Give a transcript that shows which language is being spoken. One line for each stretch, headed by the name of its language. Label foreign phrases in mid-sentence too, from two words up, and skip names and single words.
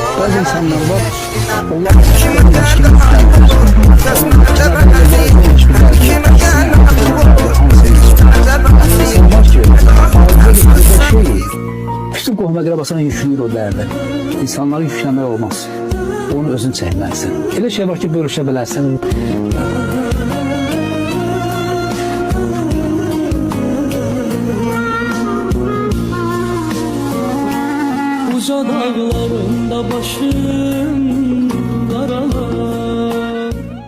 Turkish: Bazı insanlar var, onlar başkalarının eşkini yüklendiler. Hiçbir derdi yok.
Azerbaijani: İnsan var ki, ağzı bir şey, bütün qohum əqrəbasına yükləyir o dərdi. İnsanları yükləmək olmaz. Onu özün çəkməlisən. Elə şey var ki, bölüşə bilərsən. Uca dağlarında başım qaralar.